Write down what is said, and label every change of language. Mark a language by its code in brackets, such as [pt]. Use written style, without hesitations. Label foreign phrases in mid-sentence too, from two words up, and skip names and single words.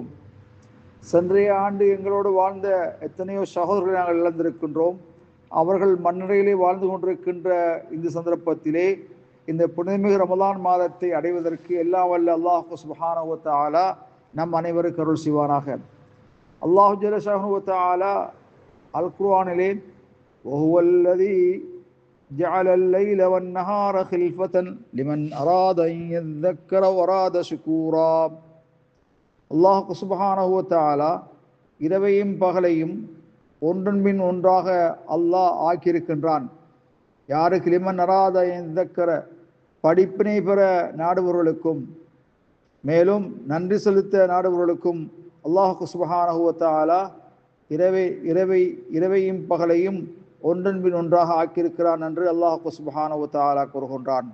[ta] சென்றைய ஆண்டு எங்களோடு வாழ்ந்த எத்தனையோ சகோதரர்களை நாங்கள் இழந்திருக்கின்றோம். அவர்கள் மண்ணறையிலே வாழ்ந்து கொண்டிருக்கின்ற இந்த சந்தர்ப்பத்திலே இந்த புனிதமிகு ரமலான் மாதத்தை அடைவதற்கு எல்லாம் வல்ல [ar] الله سبحانه وتعالى [ta] நம் அனைவருக்கு அருள் செய்வானாக. [ar] الله جل شأنه وتعالى القرآن وهو الذي جعل الليل والنهار خلفة لمن أراد أن يذكر وأراد شكورا. الله سبحانه وتعالى [ta] இரவையும் பகலையும் ஒன்றன் பின் ஒன்றாக அல்லாஹ் ஆக்கியிருக்கின்றான். யாருக்கு [ar] لمن أراد يذكر, [ta] படிப்பினை பெற நாடுபவர்களுக்கும் மேலும் நன்றி செலுத்த நாடுபவர்களுக்கும் [ar] الله سبحانه وتعالى [ta] இரவையும் பகலையும் ஒன்றன் பின் ஒன்றாக ஆக்கியிருக்கிறான் என்று [ar] الله سبحانه وتعالى [ta] கூறுகின்றான்.